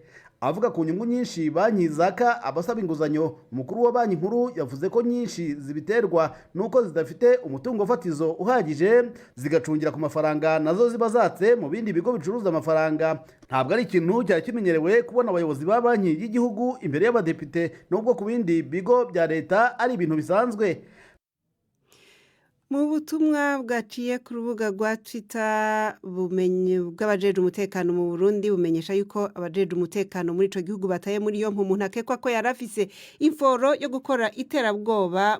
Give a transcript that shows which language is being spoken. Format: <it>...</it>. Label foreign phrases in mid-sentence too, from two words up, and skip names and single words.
<rn>Avuga ku nyungu nyinshi banki zaka abasaba inguzanyo, umukuru wa banki nkuru yavuze ko nyinshi zibiterwa nuko zidafite umutungo fatizo uhagije, zigacungira ku mafaranga nazo ziba zatse mu bindi bigo bicuruza amafaranga. Ntabwo ari ikintu cyari kimenyerewe kubona abayobozi ba banki y'igihugu imbere y'abadepite, nubwo ku bindi bigo bya leta ari ibintu bisanzwe. Mu butumwa bwaciye ku rubuga rwa Twitter, bumenye bw'abajeje umutekano mu Burundi bumenyesha yuko abajeje umutekano muri ico gihugu bataye muri yo umuntu akekwa ko yarafise inforo yo gukora iterabwoba.</rn>